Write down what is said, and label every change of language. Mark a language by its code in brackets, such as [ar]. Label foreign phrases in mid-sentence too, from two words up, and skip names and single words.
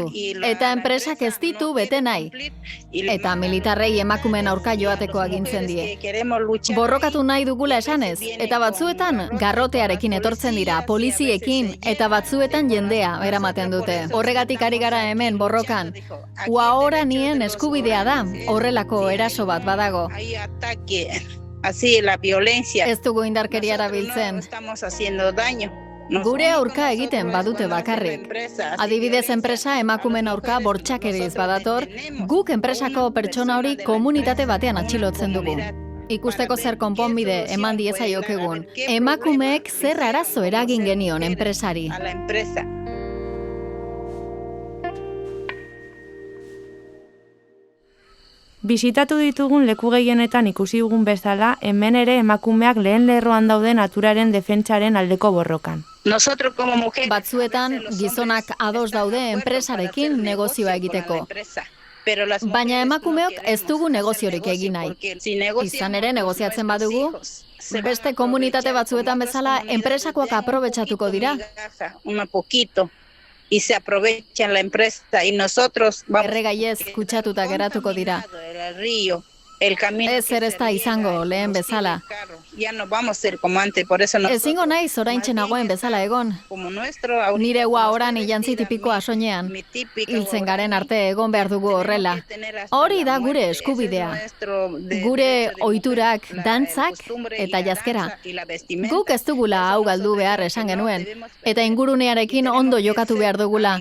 [eu] Eta enpresak ez ditu bete nahi. Eta militarrei emakumeen aurka joateko agintzen die. Borrokatu nahi dugula esanez, eta batzuetan garrotearekin etortzen dira, poliziekin, eta batzuetan jendea eramaten dute. Horregatik ari gara hemen borrokan. Guauranien eskubidea da, horrelako eraso bat badago. [es] Así la violencia. [eu] Ez dugu indarkeria erabiltzen. [es] Estamos haciendo daño. [eu] Gure aurka egiten badute bakarrik. Adibidez enpresa emakumeen aurka bortxakeriz badator, guk enpresako pertsona hori komunitate batean atxilotzen dugu. Ikusteko zer konponbide eman diezaiokegun. Emakumeek zer arazo eragin genion enpresari. [es] A la empresa. [eu] Bisitatu ditugun leku gehienetan ikusi dugun bezala, hemen ere emakumeak lehen lerroan daude naturaren defentsaren aldeko borrokan. Batzuetan gizonak ados daude enpresarekin negozioa egiteko. Baina emakumeok ez dugu negoziorik egin nahi. Izan ere negoziatzen badugu, beste komunitate batzuetan bezala enpresakoak aprobetxatuko dira. [es] Y se aprovechan la empresa y nosotros [eu] erregaiez kutsatuta geratuko dira. [es] el camino [eu] Ez ere ez da izango lehen bezala. [es] ya no vamos a ser como antes, por eso [eu] Ezingo naiz oraintxe nagoen bezala egon. Nire ua oran jantzi tipikoa soinean. Hiltzen garen arte egon behar dugu horrela. Hori da gure eskubidea. Gure ohiturak, dantzak eta jazkera. Guk ez dugula hau galdu behar esan genuen. Eta ingurunearekin ondo jokatu behar dugula.